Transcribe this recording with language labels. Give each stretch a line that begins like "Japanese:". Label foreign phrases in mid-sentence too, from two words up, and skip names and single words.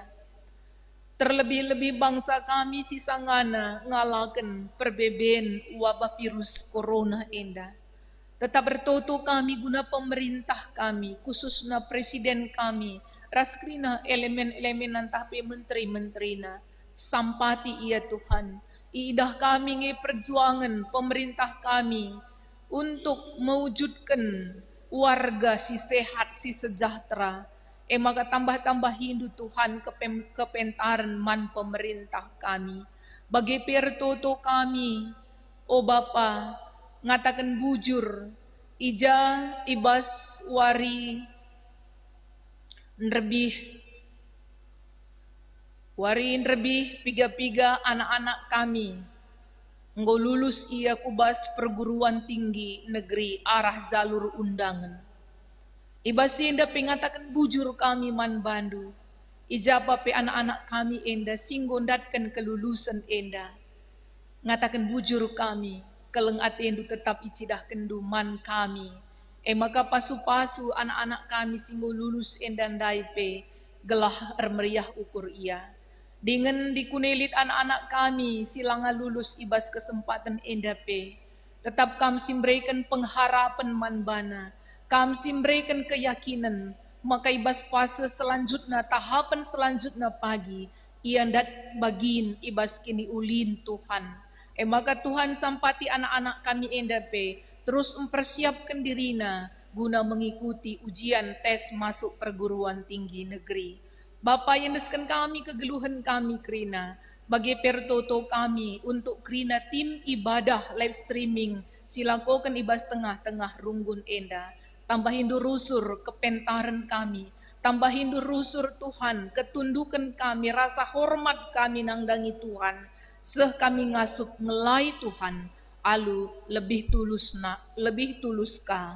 Batak Karo: Terlebih-lebih bangsa kami sisangana ngalaken perbeben wabah virus corona enda. Tetap bertoto kami guna pemerintah kami, khususnya presiden kami, raskrina elemen-elemen nantape menteri-menterina. Sampati ia Tuhan, iidah kami nge perjuangan pemerintah kami
Indonesian: untuk mewujudkan warga
Batak Karo: si sehat, si sejahtera. Maka tambah-tambah hindu Tuhan kepentaran man pemerintah kami. Bagi pertoto kami, o Bapa, ngatakan bujur, ija ibas wari lebih piga-piga anak-anak kami. Engkau lulus ia kubas
Indonesian: perguruan tinggi negeri
Batak Karo: arah
Indonesian: jalur undangan.
Batak Karo: Ibas enda pengatakan bujur kami man bandu. Ijaba pe anak-anak kami enda singgondatkan kelulusan enda. Ngatakan bujur kami, keleng atendu tetap icidah kenduman kami. Maka pasu-pasu anak-anak kami singgo lulus enda daipe gelah meriah ukur ia. Dengan dikunelit anak-anak kami silanga lulus ibas kesempatan endape. Tetap kami simberikan pengharapan manbana. Kami simberikan keyakinan. Maka ibas fase selanjutnya, tahapan selanjutnya pagi. Iandat bagin ibas kini ulin Tuhan. Maka Tuhan sampati anak-anak kami endape.
Indonesian: Terus mempersiapkan dirina guna mengikuti ujian tes masuk perguruan tinggi negeri.
Batak Karo: Bapa yang deskan kami kegeluhan kami krina, bagi pertoto kami untuk krina tim ibadah
English: live streaming
Batak Karo: silakokan ibas tengah-tengah runggun enda. tambah hindu rusur kepentaran kami, tambah hindu rusur Tuhan, ketundukan kami, rasa hormat kami nangdangi Tuhan, seh kami ngasup ngelai Tuhan, alu lebih tulus ka.